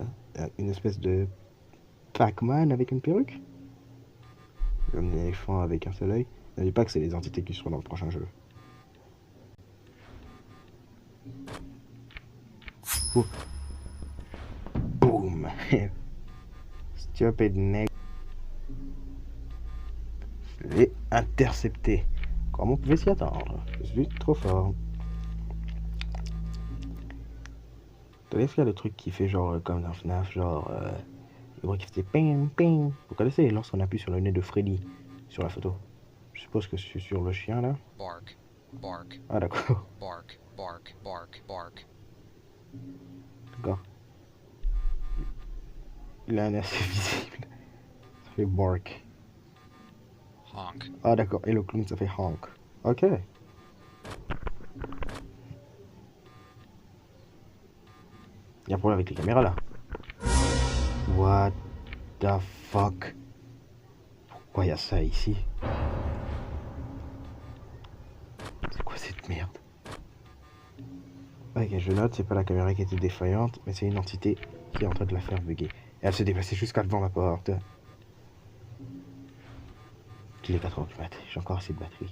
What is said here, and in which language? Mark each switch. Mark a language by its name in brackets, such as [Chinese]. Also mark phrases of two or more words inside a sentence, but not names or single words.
[French] Une espèce de Pac-Man avec une perruque? Un éléphant avec un seul œil. Ne dis pas que c'est les entités qui seront dans le prochain jeu. Oh. Boum. [English] Stupid neck. [French] Je l'ai intercepté. Comment on pouvait s'y attendre? Je suis trop fort. T'as vu faire le truc qui fait genre comme dans FNAF, genre le bruit qui faisait ping ping. Vous connaissez lorsqu'on appuie sur le nez de Freddy sur la photo? Je suppose que c'est sur le chien là. [English] Bark, bark, [French] Ah d'accord. [English] bark, bark, bark, bark. [French] D'accord. Il a un nez assez visible. Ça fait bark. Honk. Ah d'accord. Et le clown ça fait honk. Ok. Il y a un problème avec les caméras là. [English] What the fuck? [French] Pourquoi il y a ça ici? C'est quoi cette merde? Ok, je note, c'est pas la caméra qui était défaillante, mais c'est une entité qui est en train de la faire bugger. Et elle se déplaçait jusqu'à devant ma porte. Il est 4h du mat, j'ai encore assez de batterie.